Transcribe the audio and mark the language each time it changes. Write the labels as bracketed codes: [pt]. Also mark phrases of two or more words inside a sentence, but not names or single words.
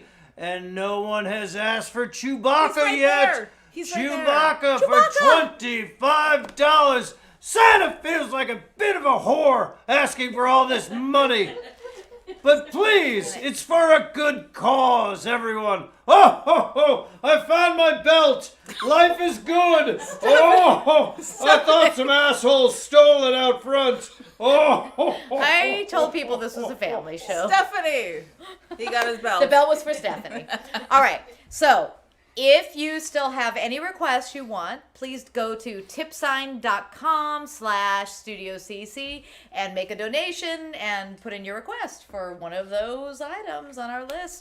[en] And no one has asked for Chewbacca yet. There. He's Chewbacca for $25. Santa feels like a bit of a whore asking for all this money. But please, it's for a good cause, everyone. Oh, ho, ho, I found my belt. Life is good. Oh, I thought some asshole stole it out front. Oh, I told people this was a family show. Stephanie! He got his belt. The belt was for Stephanie. All right. So, if you still have any requests you want, please go to tipsign.com/StudioCC and make a donation and put in your request for one of those items on our list.